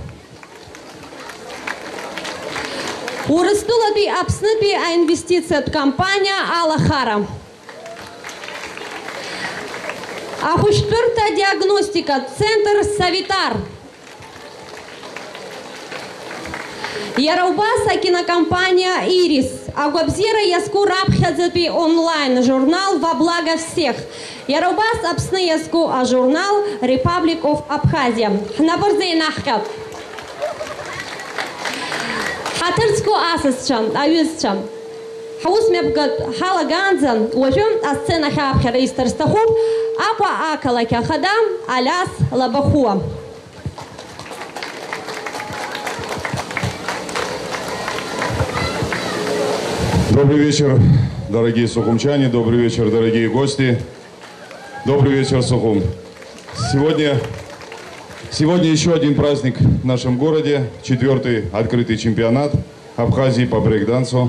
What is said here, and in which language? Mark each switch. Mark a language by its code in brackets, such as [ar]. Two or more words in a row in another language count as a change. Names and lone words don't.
[ab] Урыстәылатәи Аԥснытәи аинвестициатә кампаниа алахара. Ахәышәтәырҭа диагностикатә центр Савитар. Иара убас акинокомпания «Ирис». Агәабзиара иазку раԥхьаӡатәи онлайн журнал «Во благо всех». Иара убас Аԥсны иазку ажурнал «Republic of Abkhazia». Ҳнапы рзы инаҳҟьап. Ҳаҭырцку асасцәа, аҩызцәа. Ҳаус мҩаԥгатә ҳалагаанӡа уажәы асценахь ааԥхьара исҭар сҭахуп Аҟәа ақалақь ахада Алиас Лабахуа. [ru] Добрый вечер, дорогие сухумчане, добрый вечер, дорогие гости. Добрый вечер, Сухум. Сегодня еще один праздник в нашем городе, 4-й открытый чемпионат Абхазии по брейк-дансу.